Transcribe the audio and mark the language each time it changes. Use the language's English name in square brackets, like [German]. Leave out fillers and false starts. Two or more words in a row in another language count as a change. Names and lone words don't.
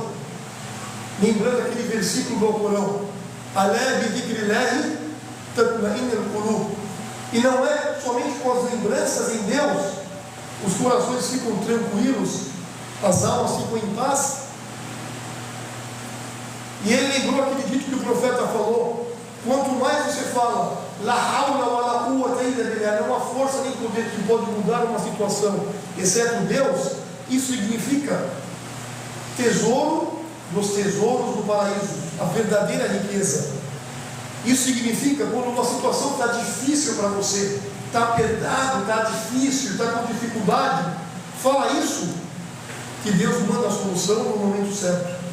[Portuguese] Lembrando aquele versículo do Alcorão: [Arabic] ألا بذكر الله تطمئن القلوب. [Portuguese] E não é somente com as lembranças em Deus os corações ficam tranquilos, as almas ficam em paz. E ele lembrou aquele dito que o profeta falou: quanto mais você fala [Arabic] لا حول ولا قوة إلا بالله, [Portuguese] não há força nem poder que pode mudar uma situação exceto Deus, isso significa tesouro dos tesouros do paraíso, a verdadeira riqueza. Isso significa quando uma situação está difícil para você, está apertado, está difícil, está com dificuldade, fala isso, que Deus manda a solução no momento certo.